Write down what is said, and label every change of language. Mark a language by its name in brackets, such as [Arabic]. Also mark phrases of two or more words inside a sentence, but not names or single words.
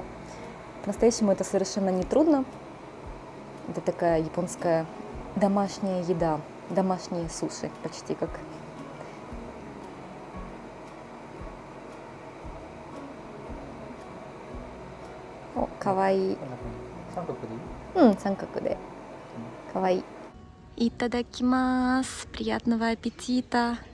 [Russian] По-настоящему это совершенно не трудно. Это такая японская домашняя еда, домашние суши почти как. О, кавай. [Japanese] 三角でいい？三角で。Кавай. [Russian] Итадакимас. Приятного аппетита.